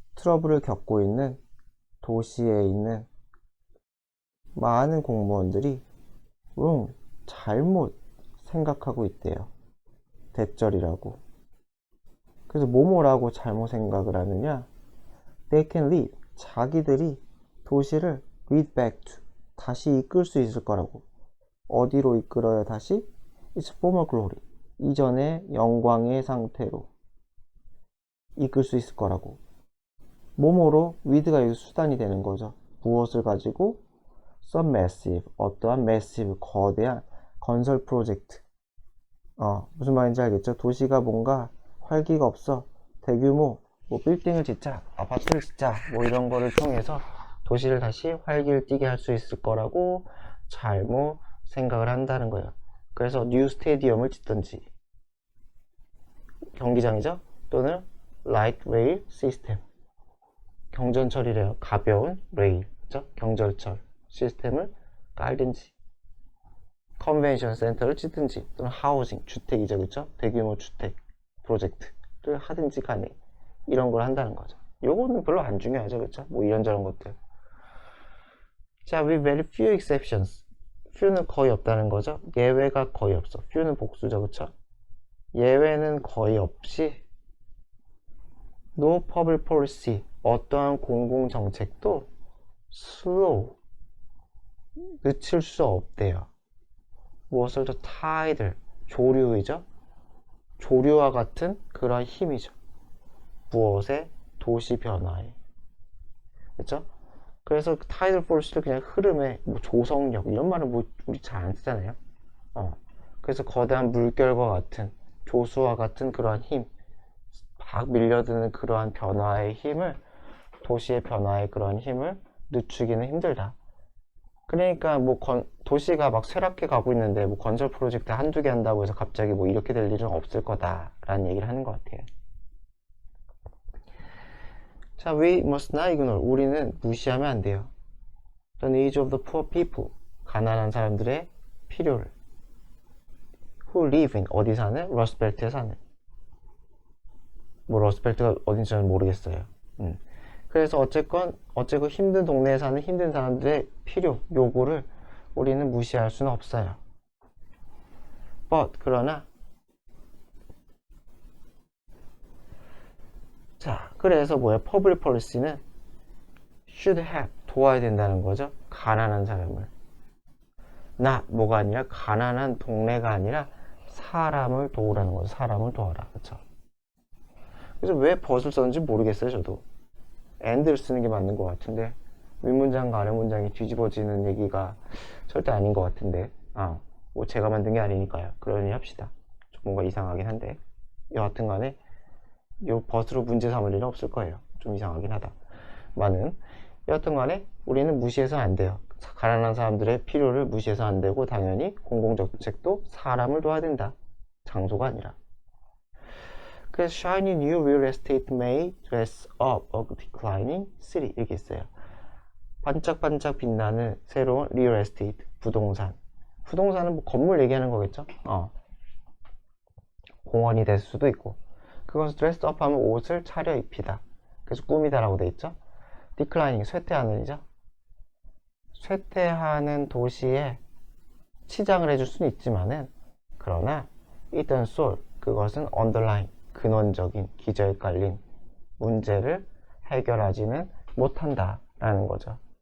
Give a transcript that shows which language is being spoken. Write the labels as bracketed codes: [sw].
[ko] 트러블을 겪고 있는 도시에 있는 많은 공무원들이 wrong, 잘못 생각하고 있대요. 대절이라고. 그래서 뭐뭐라고 잘못 생각을 하느냐? [en] They can lead. [ko] 자기들이 도시를 [en] lead back to. [ko] 다시 이끌 수 있을 거라고. 어디로 이끌어야 다시? [en] It's former glory. [ko] 이전의 영광의 상태로 이끌 수 있을 거라고. 뭐뭐로 with가 여기 수단이 되는 거죠. 무엇을 가지고? [en] Some massive. [ko] 어떠한 massive, 거대한 건설 프로젝트. 무슨 말인지 알겠죠? 도시가 뭔가 활기가 없어. 대규모 뭐 빌딩을 짓자, 아파트를 짓자, 뭐 이런 거를 통해서 도시를 다시 활기를 띠게 할 수 있을 거라고 잘못 생각을 한다는 거예요. 그래서 뉴 스테디움을 짓든지, 경기장이죠? 또는 [en] light rail system, [ko] 경전철이래요. 가벼운 레일, 그죠? 경전철 시스템을 깔든지, 컨벤션 센터를 짓든지, 또는 하우징, 주택이죠, 그쵸? 대규모 주택 프로젝트를 하든지 간에 이런 걸 한다는 거죠. 요거는 별로 안 중요하죠, 그쵸? 뭐 이런저런 것들. 자, [en] with very few exceptions. [ko] few는 거의 없다는 거죠. 예외가 거의 없어. few는 복수죠, 그쵸? 예외는 거의 없이 no public policy, 어떠한 공공정책도 slow, 늦출 수 없대요. 무엇을 더 타이들, 조류이죠. 조류와 같은 그런 힘이죠. 무엇의? 도시 변화에. 그렇죠? 그래서 타이들 포스를 그냥 흐름의 뭐 조성력 이런 말은 뭐 우리 잘 안 쓰잖아요. 그래서 거대한 물결과 같은 조수와 같은 그러한 힘, 막 밀려드는 그러한 변화의 힘을, 도시의 변화의 그런 힘을 늦추기는 힘들다. 그러니까 뭐 도시가 막 쇠락해 가고 있는데 뭐 건설 프로젝트 한두 개 한다고 해서 갑자기 뭐 이렇게 될 일은 없을 거다라는 얘기를 하는 것 같아요. 자, [en] we must not ignore. [ko] 우리는 무시하면 안 돼요. [en] The needs of the poor people. [ko] 가난한 사람들의 필요를. [en] who live in [ko] 어디 사는? 러스트벨트에 사는. 뭐 러스트벨트가 어딘지 잘 모르겠어요. 그래서 어쨌건 힘든 동네에 사는 힘든 사람들의 필요, 요구를 우리는 무시할 수는 없어요. But 그러나 자, 그래서 뭐야? Public policy는 [en] should help [ko] 도와야 된다는 거죠. 가난한 사람을. 뭐가 아니라 가난한 동네가 아니라 사람을 도우라는 거죠. 사람을 도와라. 그쵸? 그래서 왜 벗을 썼는지 모르겠어요. 저도 and를 쓰는 게 맞는 것 같은데 윗문장과 아래 문장이 뒤집어지는 얘기가 절대 아닌 것 같은데 뭐 제가 만든 게 아니니까요. 그러니 합시다. 좀 뭔가 이상하긴 한데 여하튼 간에 요 벗으로 문제 삼을 일은 없을 거예요. 좀 이상하긴 하다. 여하튼 간에 우리는 무시해서 안 돼요. 가난한 사람들의 필요를 무시해서 안 되고 당연히 공공정책도 사람을 도와야 된다. 장소가 아니라. 그래서 [en] shiny new real estate may dress up a declining city [ko] 이렇게 있어요. 반짝반짝 빛나는 새로운 real estate 부동산. 부동산은 뭐 건물 얘기하는 거겠죠? 공원이 될 수도 있고. 그것을 dress up 하면 옷을 차려입히다. 그래서 꾸미다라고 돼 있죠? declining 쇠퇴하는이죠. 쇠퇴하는 도시에 치장을 해줄 수는 있지만은 그러나 일단 solve 그것은 underline 근원적인 기저에 깔린 문제를 해결하지는 못한다 라는 거죠.